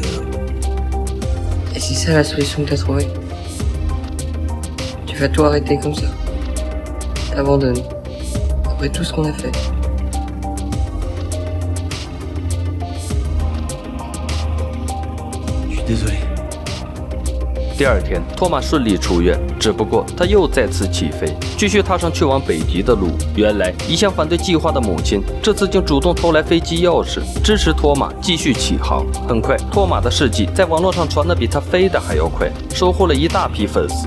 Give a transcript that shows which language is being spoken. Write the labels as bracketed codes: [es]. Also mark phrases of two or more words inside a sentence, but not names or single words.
[fr] si c'est la solution que t'as trouvée, tu vas tout arrêter comme ça. T'abandonnes. Après tout ce qu'on a fait. Je suis désolé. [zh] 第2天，托马顺利出院，只不过他又再次起飞，继续踏上去往北极的路。原来，一向反对计划的母亲，这次竟主动偷来飞机钥匙，支持托马继续起航。很快，托马的事迹在网络上传得比他飞得还要快，收获了一大批粉丝。